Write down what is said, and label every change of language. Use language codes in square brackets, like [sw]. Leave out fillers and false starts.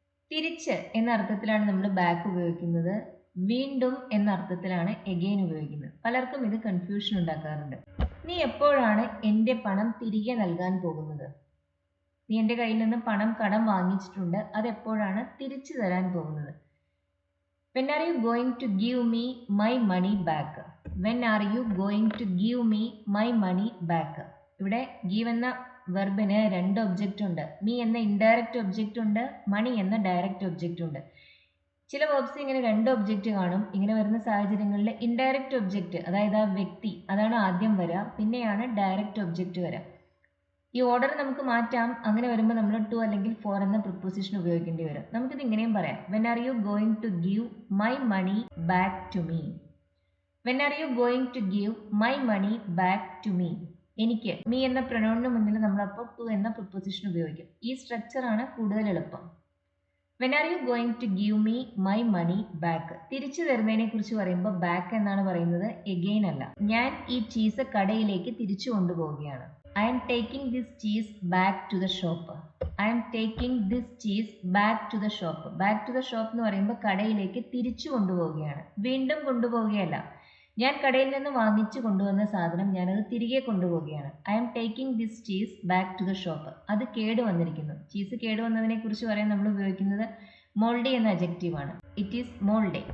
[ml] തിരിച്ച് എന്ന അർത്ഥത്തിലാണ് നമ്മൾ ബാക്ക് ഉപയോഗിക്കുന്നത്. വീണ്ടും എന്ന അർത്ഥത്തിലാണ് എഗെയിൻ ഉപയോഗിക്കുന്നത്. പലർക്കും ഇത് കൺഫ്യൂഷൻ ഉണ്ടാക്കാറുണ്ട്. നീ എപ്പോഴാണ് എൻ്റെ പണം തിരികെ നൽകാൻ പോകുന്നത്? നീ എൻ്റെ കയ്യിൽ നിന്ന് പണം കടം വാങ്ങിച്ചിട്ടുണ്ട്. അതെപ്പോഴാണ് തിരിച്ചു തരാൻ പോകുന്നത്? [en] When are you going to give me my money back? When are you going to give me my money back? [ml] ഇവിടെ give എന്ന വെർബിന് രണ്ട് ഒബ്ജക്റ്റ് ഉണ്ട്. me എന്ന ഇൻഡയറക്റ്റ് ഒബ്ജക്റ്റ് ഉണ്ട്, മണി എന്ന ഡയറക്റ്റ് ഒബ്ജക്റ്റ് ഉണ്ട്. ചില വേർബ്സ് ഇങ്ങനെ രണ്ട് ഒബ്ജക്റ്റ് കാണും. ഇങ്ങനെ വരുന്ന സാഹചര്യങ്ങളിൽ ഇൻഡയറക്റ്റ് ഒബ്ജക്റ്റ്, അതായത് ആ വ്യക്തി, അതാണ് ആദ്യം വരിക. പിന്നെയാണ് ഡയറക്റ്റ് ഒബ്ജക്റ്റ് വരിക. ഈ ഓർഡർ നമുക്ക് മാറ്റാം. അങ്ങനെ വരുമ്പോൾ നമ്മൾ ടു അല്ലെങ്കിൽ ഫോർ എന്ന പ്രിപ്പോസിഷൻ ഉപയോഗിക്കേണ്ടി വരും. നമുക്കിത് ഇങ്ങനെയും പറയാം. [en] When are you going to give my money back to me? When are you going to give my money back to me? [ml] എനിക്ക്. മീ എന്ന പ്രൊനൗണിന് മുന്നിൽ നമ്മളപ്പോൾ ടു എന്ന പ്രിപ്പോസിഷൻ ഉപയോഗിക്കും. ഈ സ്ട്രക്ചറാണ് കൂടുതൽ എളുപ്പം. [en] When are you going to give me my money back. [ml] തിരിച്ചു തരുന്നതിനെ കുറിച്ച് പറയുമ്പോൾ ബാക്ക് എന്നാണ് പറയുന്നത്, എഗെയിൻ അല്ല. ഞാൻ ഈ ചീസ് കടയിലേക്ക് തിരിച്ചു കൊണ്ടുപോവുകയാണ്. [en] I am taking this cheese back to the shop. I am taking this cheese back to the shop. Back to the shop [ml] എന്ന് പറയുമ്പോൾ കടയിലേക്ക് തിരിച്ചു കൊണ്ടുപോവുകയാണ്, വീണ്ടും കൊണ്ടുപോവുകയല്ല. ഞാൻ കടയിൽ നിന്ന് വാങ്ങിച്ചു കൊണ്ടുവന്ന സാധനം ഞാനത് തിരികെ കൊണ്ടുപോവുകയാണ്. [en] I am taking this cheese back to the shop. [ml] അത് കേടുവന്നിരിക്കുന്നു. ചീസ് കേടുവന്നതിനെ കുറിച്ച് പറയാൻ നമ്മൾ ഉപയോഗിക്കുന്നത് മോൾഡി എന്ന അഡ്ജക്റ്റീവാണ്. [en] It is mouldy.